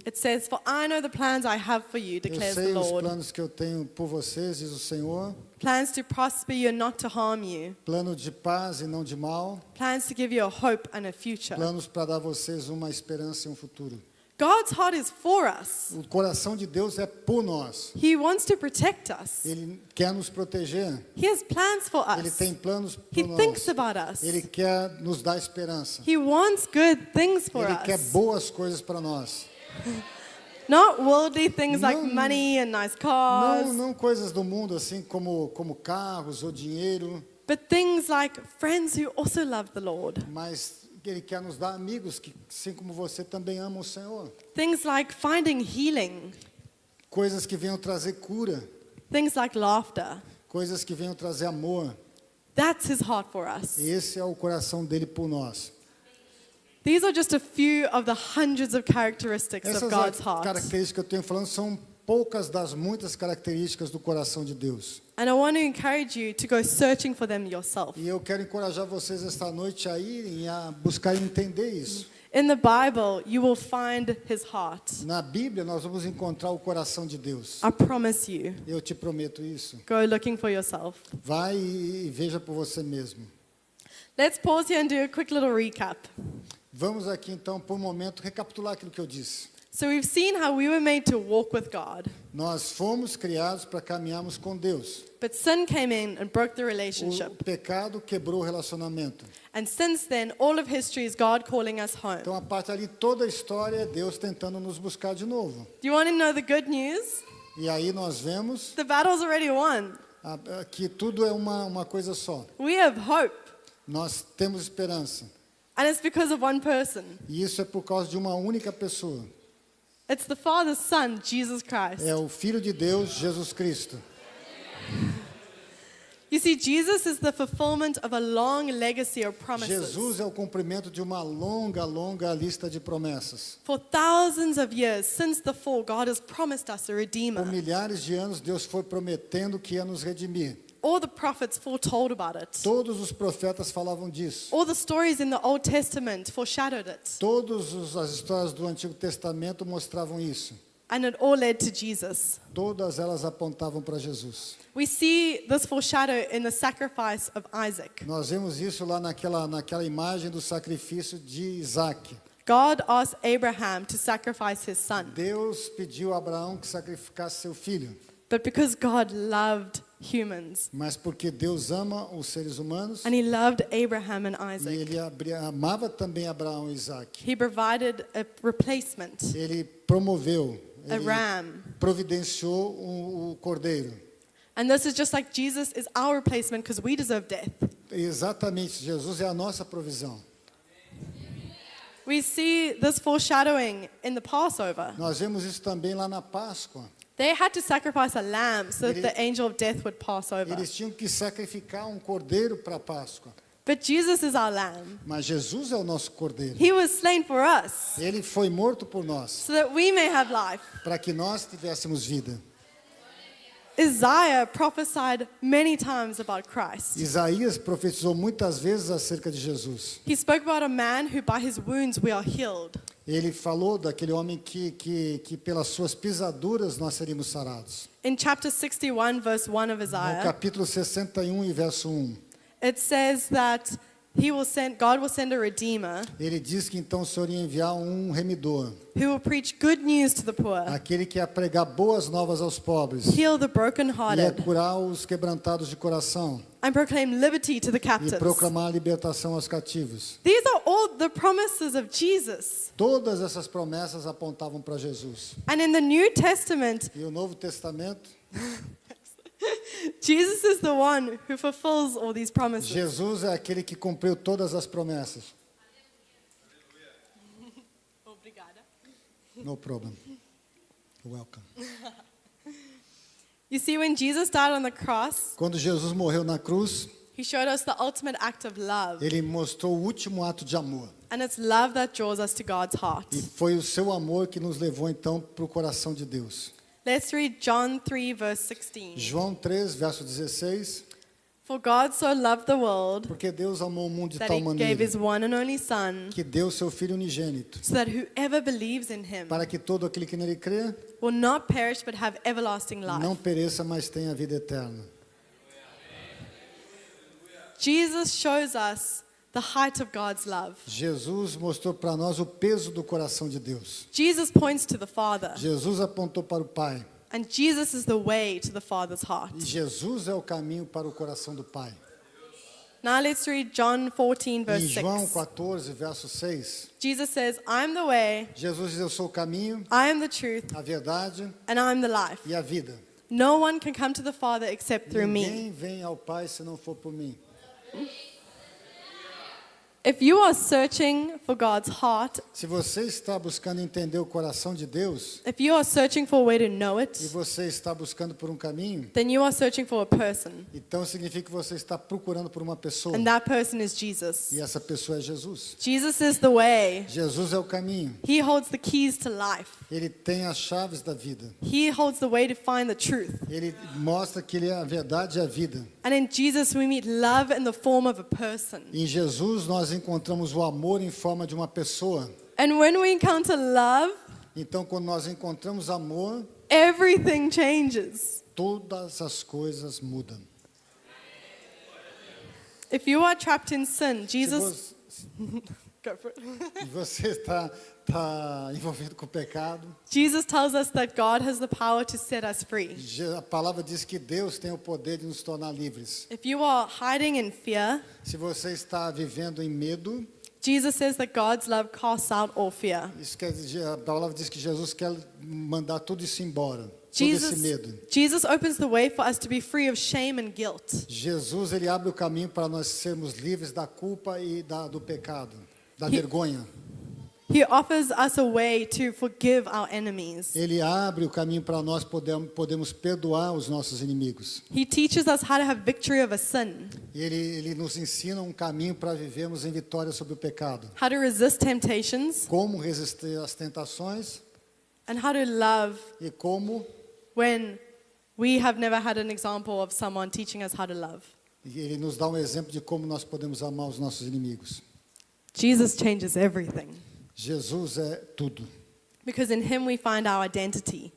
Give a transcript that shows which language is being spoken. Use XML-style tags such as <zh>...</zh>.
<en>it says, "For I know the plans I have for you,</en> <pt>Eu</pt> <en>declares the</en> <pt>sei os</pt> <en>Lord.</en> <pt>planos que eu tenho por vocês, diz o Senhor.</pt> <en>Plans to prosper you and not to harm you.</en> <pt>Plano de paz e não de mal.</pt> <en>Plans to give you a hope and a future."</en> <pt>Planos para dar a vocês uma esperança e um futuro.</pt> <en>God's heart is for us.</en> <pt>O coração de Deus é por nós.</pt> <en>He wants to protect us.</en> <pt>Ele quer nos proteger.</pt> <en>He has plans for</en> <pt>Ele</pt> <en>us.</en> <pt>tem planos</pt> <en>He</en> <pt>por</pt> <en>thinks</en> <pt>nós.</pt> <en>about us.</en> <pt>Ele quer nos dar esperança.</pt> <en>He wants good things for</en> <pt>Ele quer</pt> <en>us.</en> <pt>boas coisas para nós.</pt> <en>Not worldly things like</en> <pt>Não-</pt> <en>money and nice cars,</en> <pt>Não coisas do mundo assim como carros ou dinheiro,</pt> <en>but things like friends who also love the Lord.</en> <pt>mas Ele quer nos dar amigos que, assim como você, também amam o Senhor.</pt> <en>Things like finding healing.</en> <pt>Coisas que venham trazer cura.</pt> <en>Things like laughter.</en> <pt>Coisas que venham trazer amor.</pt> <en>That's his heart for us.</en> <pt>Esse é o coração dele por nós.</pt> <en>These are just a few of the hundreds of characteristics of</en> <pt>Essas</pt> <en>God's heart.</en> <pt>características que eu tenho falando são poucas das muitas características do coração de Deus.</pt> <en>And I want to encourage you to go searching for them yourself.</en> <pt>E eu quero encorajar vocês esta noite a irem a buscar entender isso.</pt> <en>In the Bible, you will find his heart.</en> <pt>Na Bíblia nós vamos encontrar o coração de Deus.</pt> <en>I promise you.</en> <pt>Eu te prometo isso.</pt> <en>Go looking for yourself.</en> <pt>Vai e veja por você mesmo.</pt> <en>Let's pause here and do a quick little recap.</en> <pt>Vamos aqui então por um momento recapitular aquilo que eu disse.</pt> <en>So we've seen how we were made to walk with God,</en> <pt>Nós fomos criados para caminharmos com Deus.</pt> <en>but sin came in and broke the</en> <pt>O</pt> <en>relationship.</en> <pt>pecado quebrou o relacionamento.</pt> <en>And since then, all of history is God calling us home.</en> <pt>Então a parte ali toda a história é Deus tentando nos buscar de novo.</pt> <en>Do you want to know the good news?</en> <pt>E aí nós vemos</pt> <en>The battle's already won.</en> <pt>que tudo é uma coisa só.</pt> <en>We have hope.</en> <pt>Nós temos esperança.</pt> <en>And it's because of one person.</en> <pt>E isso é por causa de uma única pessoa.</pt> <en>It's the Father's Son, Jesus Christ.</en> <pt>É o Filho de Deus, Jesus Cristo.</pt> <en>You see, Jesus is the fulfillment of a long legacy of promises.</en> <pt>Jesus é o cumprimento de uma longa lista de promessas.</pt> <en>For thousands of years, since the fall, God has promised us a Redeemer.</en> <pt>Por milhares de anos, Deus foi prometendo que ia nos redimir.</pt> <en>All the prophets foretold about it.</en> <pt>Todos os profetas falavam disso.</pt> <en>All the stories in the Old Testament foreshadowed it.</en> <pt>Todas as histórias do Antigo Testamento mostravam isso.</pt> <en>And it all led to Jesus.</en> <pt>Todas elas apontavam para Jesus.</pt> <en>We see this foreshadow in the sacrifice of Isaac.</en> <pt>Nós vemos isso lá naquela imagem do sacrifício de Isaac.</pt> <en>God asked Abraham to sacrifice his son.</en> <pt>Deus pediu a Abraão que sacrificasse seu filho.</pt> <en>But because God loved humans,</en> <pt>Mas porque Deus ama os seres humanos,</pt> <en>and he loved Abraham and</en> <pt>e</pt> <en>Isaac,</en> <pt>ele amava também Abraão e Isaac,</pt> <en>he provided a replacement,</en> <pt>ele promoveu,</pt> <en>a</en> <pt>ele</pt> <en>ram.</en> <pt>providenciou o cordeiro.</pt> <en>And And this is just like Jesus is our replacement because we deserve death.</en> <pt>Exatamente, Jesus é a nossa provisão.</pt> <en>We see this foreshadowing in the Passover.</en> <pt>Nós vemos isso também lá na Páscoa.</pt> <en>They had to sacrifice a lamb so that</en> <pt>Ele-</pt> <en>the angel of death would pass over.</en> <pt>Eles tinham que sacrificar um cordeiro para a Páscoa.</pt> <en>But Jesus is our lamb.</en> <pt>Mas Jesus é o nosso cordeiro.</pt> <en>He was slain for us</en> <pt>Ele foi morto por nós,</pt> <en>so that we may have life.</en> <pt>para que nós tivéssemos vida.</pt> <en>Isaiah prophesied many times about Christ.</en> <pt>Isaías profetizou muitas vezes acerca de Jesus.</pt> <en>He spoke about a man who by his wounds we are healed.</en> <pt>Ele falou daquele homem que pelas suas pisaduras nós seríamos sarados.</pt> <en>In chapter 61, verse 1 of</en> <pt>No</pt> <en>Isaiah,</en> <pt>capítulo 61 e verso 1,</pt> <en>it says that God will send a redeemer</en> <pt>ele diz que então o Senhor ia enviar um remidor,</pt> <en>who will preach good news to the poor,</en> <pt>aquele que ia pregar boas novas aos pobres,</pt> <en>heal the</en> <pt>ia</pt> <en>brokenhearted,</en> <pt>curar os quebrantados de coração</pt> <en>and proclaim liberty to the</en> <pt>e</pt> <en>captives.</en> <pt>proclamar a libertação aos cativos.</pt> <en>These are all the promises of Jesus.</en> <pt>Todas essas promessas apontavam para Jesus.</pt> <en>And in the New Testament,</en> <pt>E o Novo Testamento,</pt> <en>Jesus is the one who fulfills all these promises.</en> <pt>Jesus é aquele que cumpriu todas as promessas.</pt> <en>No problem. You're welcome. You see, when Jesus died on the cross,</en> <pt>Quando Jesus morreu na cruz,</pt> <en>he showed us the ultimate act of love.</en> <pt>ele mostrou o último ato de amor.</pt> <en>And it's love that draws us to God's heart.</en> <pt>E foi o seu amor que nos levou então para o coração de Deus.</pt> <en>Let's read John 3, verse 16.</en> <pt>João 3, verso 16.</pt> <en>For God so loved the world</en> <pt>Porque Deus amou o mundo de</pt> <en>that</en> <pt>tal</pt> <en>he gave</en> <pt>maneira</pt> <en>his one and only Son,</en> <pt>que deu seu Filho unigênito,</pt> <en>so that whoever believes in him</en> <pt>para que todo aquele que nele crê</pt> <en>will not perish but have everlasting life.</en> <pt>não pereça, mas tenha vida eterna.</pt> <en>Jesus shows us the height of God's love.</en> <pt>Jesus mostrou para nós o peso do coração de Deus.</pt> <en>Jesus points to the Father,</en> <pt>Jesus apontou para o Pai.</pt> <en>and Jesus is the way to the Father's heart.</en> <pt>E Jesus é o caminho para o coração do Pai.</pt> <en>Now let's read John 14,</en> <pt>Em</pt> <en>verse</en> <pt>João</pt> <en>6.</en> <pt>14, verso 6,</pt> <en>Jesus says, I am the way,</en> <pt>Jesus diz: Eu sou o caminho,</pt> <en>I am the truth,</en> <pt>a verdade</pt> <en>and I am the life.</en> <pt>e a vida.</pt> <en>No one can come to the Father except through me.</en> <pt>Ninguém vem ao Pai se não for por mim.</pt> <en>If you are searching for God's heart,</en> <pt>Se você está buscando entender o coração de Deus</pt> <en>if you are searching for a way to know</en> <pt>e</pt> <en>it,</en> <pt>você está buscando por um caminho,</pt> <en>then you are searching for a person.</en> <pt>então significa que você está procurando por uma pessoa.</pt> <en>And that person is Jesus.</en> <pt>E essa pessoa é Jesus.</pt> <en>Jesus is the way.</en> <pt>Jesus é o caminho.</pt> <en>He holds the keys to life.</en> <pt>Ele tem as chaves da vida.</pt> <en>He holds the way to find the truth.</en> <pt>Ele mostra que ele é a verdade e a vida.</pt> <en>And in Jesus we meet love in the form of a person.</en> <pt>Em Jesus nós encontramos o amor em forma de uma pessoa.</pt> <en>And when we encounter love,</en> <pt>Então quando nós encontramos amor,</pt> <en>everything changes.</en> <pt>todas as coisas mudam.</pt> <en>If you are trapped in sin, Jesus,</en> <pt>Se</pt> <en>go for it.</en> <pt>você está envolvido com o pecado,</pt> <en>Jesus tells us that God has the power to set us free.</en> <pt>a palavra diz que Deus tem o poder de nos tornar livres.</pt> <en>If you are hiding in fear,</en> <pt>Se você está vivendo em medo,</pt> <en>Jesus says that God's love casts out all fear.</en> <pt>isso quer dizer, a palavra diz que Jesus quer mandar tudo isso embora, todo esse medo.</pt> <en>Jesus opens the way for us to be free of shame and guilt.</en> <pt>Jesus, ele abre o caminho para nós sermos livres da culpa e do pecado, da vergonha.</pt> <en>He offers us a way to forgive our enemies.</en> <pt>Ele abre o caminho para nós podemos perdoar os nossos inimigos.</pt> <en>He teaches us how to have victory over sin,</en> <pt>E ele nos ensina um caminho para vivermos em vitória sobre o pecado.</pt> <en>how to resist temptations,</en> <pt>Como resistir às tentações</pt> <en>and how to love</en> <pt>e como</pt> <en>when we have never had an example of someone teaching us how to love.</en> <pt>e ele nos dá um exemplo de como nós podemos amar os nossos inimigos.</pt> <en>Jesus changes everything</en> <pt>Jesus é tudo.</pt> <en>because in him we find our identity,</en>